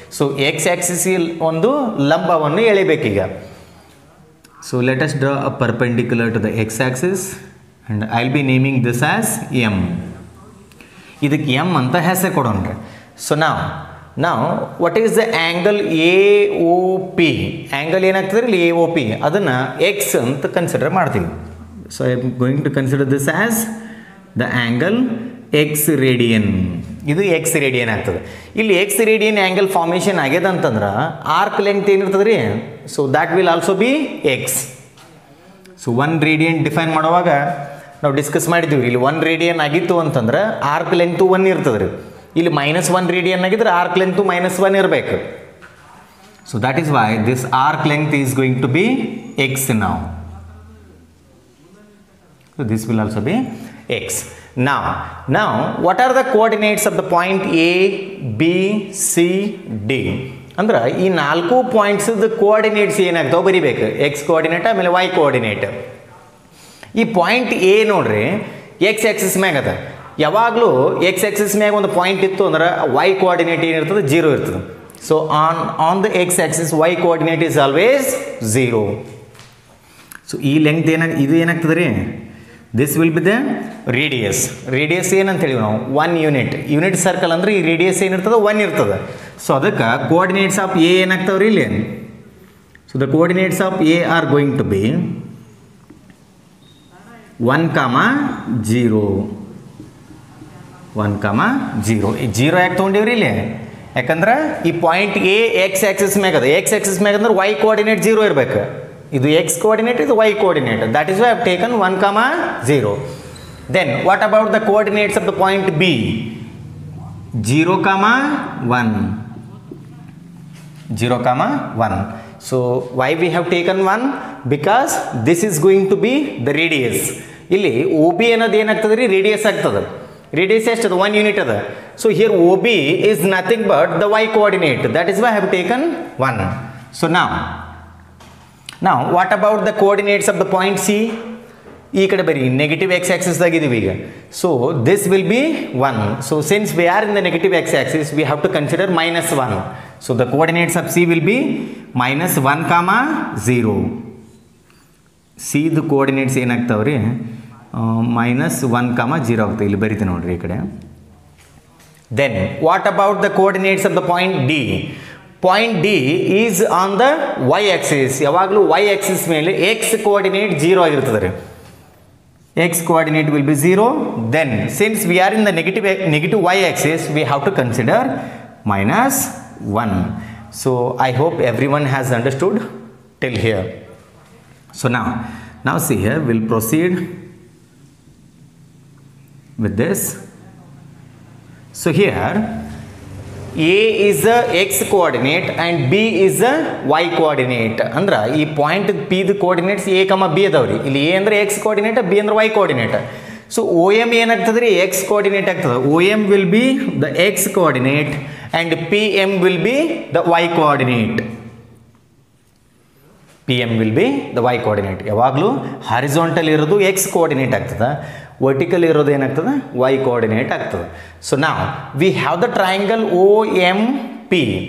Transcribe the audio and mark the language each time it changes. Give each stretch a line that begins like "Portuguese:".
Kannada: So x-axis ಒಂದು ಲಂಬವನ್ನು ಎಳೆಬೇಕೀಗ.
English: So let us draw a perpendicular to the x-axis, and I will be naming this as M.
Kannada: ಇದಕ್ಕೆ M ಅಂತ ಹೆಸರು ಕೊಡೋಣ್ರಿ.
English: So now what is the angle AOP?
Kannada: Angle ಏನಾಗ್ತದೆ ಇಲ್ಲಿ AOP, ಅದನ್ನು x ಅಂತ consider ಮಾಡ್ತೀವಿ.
English: So I am going to consider this as the angle x radian.
Kannada: ಇದು x radian ಆಗ್ತದೆ. ಇಲ್ಲಿ x radian angle formation ಆಗ್ಯದ ಅಂತಂದ್ರೆ arc length ಏನಿರ್ತದೆ ರೀ,
English: so that will also be x.
Kannada: So 1 radian define ಮಾಡುವಾಗ ನಾವು ಡಿಸ್ಕಸ್ ಮಾಡಿದ್ದೀವಿ. ಇಲ್ಲಿ 1 ರೇಡಿಯನ್ ಆಗಿತ್ತು ಅಂತಂದ್ರೆ ಆರ್ಕ್ ಲೆಂತ್ 1 ಇರ್ತದೆ ರೀ. ಇಲ್ಲಿ -1 ರೇಡಿಯನ್ ಆಗಿದ್ರೆ ಆರ್ಕ್ ಲೆಂತ್ -1 ಇರಬೇಕು.
English: So that is why this arc length is going to be x now. So this will also be x. Now what are the coordinates of the point A, B, C, D?
Kannada: ಅಂದ್ರೆ ಈ 4 points coordinates ಏನಾಗ್ತಾವೆ ಬರಿಬೇಕು. X coordinate ಆಮೇಲೆ Y coordinate. ಈ point A ನೋಡ್ರಿ X Axis ಮ್ಯಾಗ ಅದ. ಯಾವಾಗಲೂ X Axis ಮ್ಯಾಗ ಒಂದು ಪಾಯಿಂಟ್ ಇತ್ತು ಅಂದ್ರೆ ವೈ ಕೋಆರ್ಡಿನೇಟ್ ಏನಿರ್ತದೆ 0 ಇರ್ತದೆ.
English: So on the x axis y coordinate is always 0.
Kannada: So ಈ ಲೆಂತ್ ಇದು ಏನಾಗ್ತದೆ ರೀ,
English: This will be the radius.
Kannada: Radius ಏನಂತ ಹೇಳಿವಿ ನಾವು? 1 ಯೂನಿಟ್ ಸರ್ಕಲ್ ಅಂದ್ರೆ ಈ ರೇಡಿಯಸ್ ಏನಿರ್ತದೆ 1 ಇರ್ತದೆ. ಸೊ ಅದಕ್ಕೆ ಕೋಆರ್ಡಿನೇಟ್ಸ್ ಆಫ್ ಎ ಏನಾಗ್ತಾವ್ರಿ ಇಲ್ಲಿ?
English: So the coordinates of A are going to be 1, 0.
Kannada: 1, 0. 0 ಯಾಕೆ ತೊಗೊಂಡಿವ್ರಿ ಇಲ್ಲಿ? ಯಾಕಂದ್ರೆ ಈ ಪಾಯಿಂಟ್ ಎ ಎಕ್ಸ್ ಆಕ್ಸಿಸ್ ಮ್ಯಾಗ ಅದ. ಎಕ್ಸ್ ಆಕ್ಸಿಸ್ ಮ್ಯಾಗ ಅಂದ್ರೆ ವೈ ಕೋಆರ್ಡಿನೇಟ್ 0 ಇರಬೇಕು. ಇದು x coordinate, ಇದು y coordinate.
English: That is why I have taken 1, 0. Then what about the coordinates of the point B? 0, 1. 0, 1. So why we have taken 1? Because this is going to be the radius.
Kannada: ಇಲ್ಲಿ OB ಅನ್ನೋದು ಏನಾಗ್ತದೆ ರೀ, radius ಆಗ್ತದೆ. Radius ಎಷ್ಟದ 1 unit ಅದ.
English: So here OB is nothing but the y coordinate. That is why I have taken 1. So now what about the coordinates of the point C?
Kannada: ಈ ಕಡೆ ಬರೀ negative X Axis ಆಗಿದ್ದೀವಿ ಈಗ.
English: So this will be 1. So since we are in the negative x axis we have to consider -1. So the coordinates of C will be -1, 0.
Kannada: Siddu coordinates ಏನಾಗ್ತಾವೆ ರೀ, -1, 0 ಆಗ್ತದೆ. ಇಲ್ಲಿ ಬರೀತೀನಿ ನೋಡ್ರಿ ಈ ಕಡೆ.
English: Then what about the coordinates of the point D? Point D is on the y axis.
Kannada: ಯಾವಾಗಲೂ Y Axis ಮೇಲೆ X coordinate 0 ಆಗಿರ್ತದೆ ರೀ.
English: x coordinate will be 0. Then since we are in the negative y axis we have to consider -1. So I hope everyone has understood till here. So now see here, we'll proceed with this. So here A is the x coordinate and B is the y coordinate.
Kannada: ಅಂದ್ರೆ ಈ point P the coordinates A, B ಅದಾವ್ರಿ. ಇಲ್ಲಿ A ಅಂದ್ರೆ x coordinate, B ಅಂದ್ರೆ y coordinate. So OM ಏನಾಗ್ತದೆ ರೀ, x coordinate ಆಗ್ತದೆ.
English: OM will be the x coordinate and PM will be the y coordinate. PM will be the y coordinate.
Kannada: ಯಾವಾಗಲೂ horizontal ಇರೋದು x coordinate ಆಗ್ತದೆ, vertical ಇರೋದು ಏನಾಗ್ತದೆ, y coordinate ಆಗ್ತದೆ.
English: So now we have the triangle OMP.